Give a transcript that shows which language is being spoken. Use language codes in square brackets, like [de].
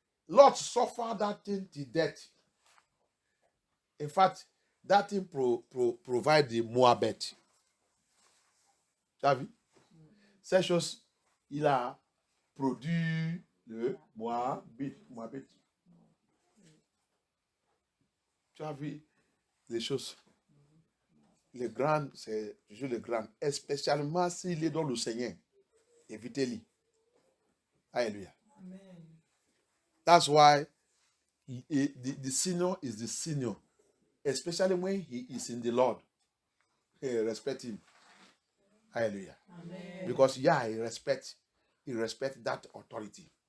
[en] Lot suffered that thing to death. In fact, that thing provide the Moabite. [fr] Tu as vu? Ces choses, il a produit le Moabite. Tu as vu les choses? Les grands, c'est toujours les grands. Spécialement s'il est dans le Seigneur. Évitez-le. Alléluia. [en] That's why the senior is the senior. Especially when he is in the Lord. Hey, respect him. Hallelujah. Amen. Because Yah, he respects that authority.